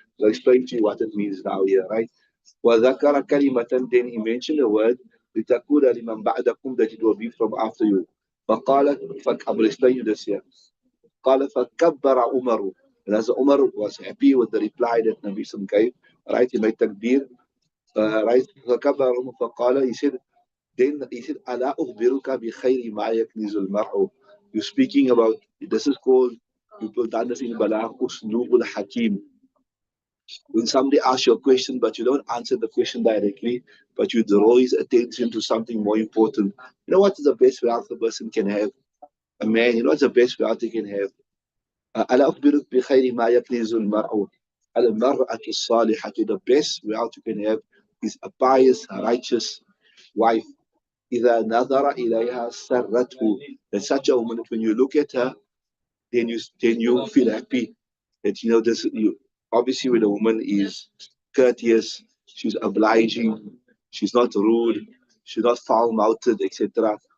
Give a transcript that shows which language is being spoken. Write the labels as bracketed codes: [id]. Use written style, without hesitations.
[en] I'll explain to you what it means now here, right? [ar] وذكر كلمة, [en] then he mentioned the word [ar] لتكون لمن بعدكم, [en] that it will be from after you. [ar] فقال, [en] I will explain you this here. [ar] قال فكبر عمر. [en] And as Umar was happy with the reply that Nabi Sallam gave, right? He made takbir, right? [ar] فكبر عمر فقال, [en] he said, [ar] ألا أخبرك بخير ما يكنز المرء. [en] You're speaking about, this is called, people done this in Balagh, Uslubul Hakim. When somebody asks you a question, but you don't answer the question directly, but you draw his attention to something more important. You know what is the best wealth a person can have? A man, you know what's the best wealth he can have? [ar] ألا أخبرك بخير ما يكنز المرء. المرأة الصالحة. [en] The best wealth you can have is a pious, righteous wife. [ar] إذا نظر إليها سرته. [en] That such a woman, when you look at her, then you feel happy. That this. Obviously, when a woman is courteous, she's obliging, she's not rude, she's not foul-mouthed, etc.